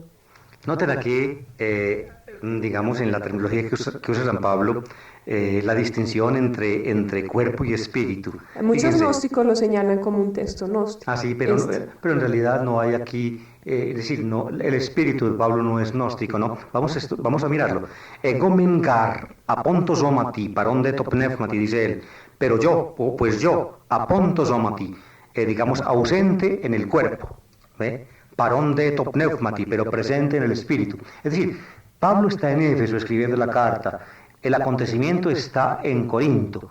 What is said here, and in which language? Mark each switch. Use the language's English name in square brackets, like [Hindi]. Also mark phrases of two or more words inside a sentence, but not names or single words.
[Spanish] Noten aquí, digamos, en la terminología que usa San Pablo, la distinción entre cuerpo y espíritu. Muchos Fíjense, gnósticos lo señalan como un texto gnóstico. sí, pero en realidad no hay aquí, es decir, no, el espíritu de Pablo no es gnóstico, ¿no? Vamos a mirarlo. [Greek] Ἐγὼ μὲν γάρ, ἀπὼν τῷ σώματι, παρὼν δὲ τῷ πνεύματι, [Spanish] dice él, pero yo, pues yo, [Greek] ἀπὼν τῷ σώματι, [Spanish] digamos, ausente en el cuerpo, ¿ve? [Greek] παρὼν δὲ τῷ πνεύματι, [Spanish] pero presente en el espíritu. Es decir, Pablo está en Éfeso escribiendo la carta, el acontecimiento está en Corinto.